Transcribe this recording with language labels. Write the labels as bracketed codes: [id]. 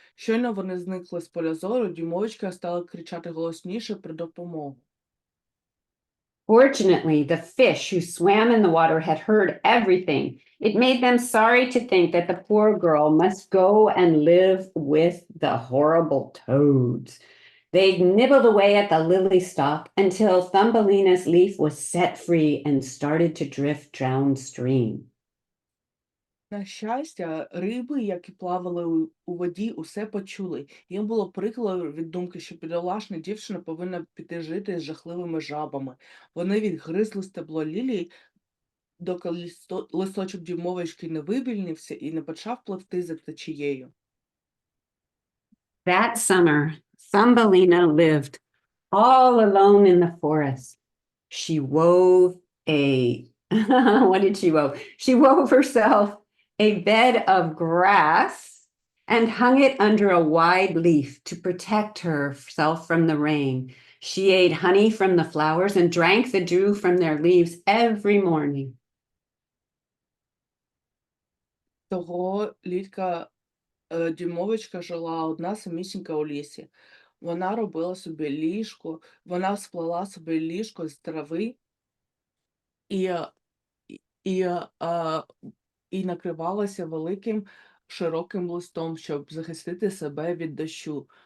[uk] Щойно вони зникли з поля зору, дюймовочка стала кричати голосніше про допомогу. [en] Fortunately, the fish who swam in the water had heard everything. It made them sorry to think that the poor girl must go and live with the horrible toads. They nibbled away at the lily stalk until Thumbelina's leaf was set free and started to drift downstream. [uk] На щастя, риби, які плавали у воді, усе почули. Їм було прикро від думки, що бідолашна дівчина повинна піти жити з жахливими жабами. Вони відгризли стебло лілії, доки листочок дюймовочки не вивільнився і не почав пливти за течією. [en] That summer, Thumbelina lived all alone in the forest. She wove what did she wove? She wove herself a bed of grass and hung it under a wide leaf to protect herself from the rain. She ate honey from the flowers and drank the dew from their leaves every morning. [uk] Того літка дюймовочка жила одна самісінька у лісі. Вона робила собі ліжко, вона сплела собі ліжко з трави і, і, і накривалася великим широким листом, щоб захистити себе від дощу.